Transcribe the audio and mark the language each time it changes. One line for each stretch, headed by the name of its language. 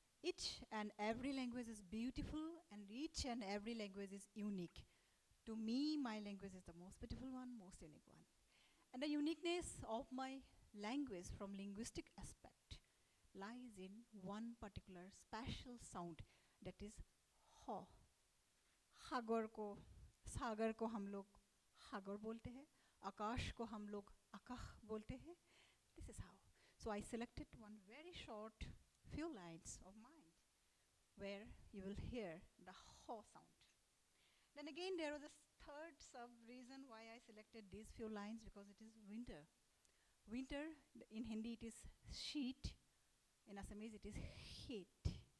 English: Each and every language is beautiful and each and every language is unique. To me, my language is the most beautiful one, most unique one. And the uniqueness of my language from linguistic aspect lies in one particular special sound, that is ho.
Hindi: सागर को हम लोग सागर बोलते हैं, आकाश को हम लोग आकाश बोलते हैं.
English: This is how. So I selected one very short few lines of mine where you will hear the ho sound. Then again there was a third sub-reason why I selected these few lines, because it is winter. Winter, in Hindi it is sheet, in Assamese it is heat.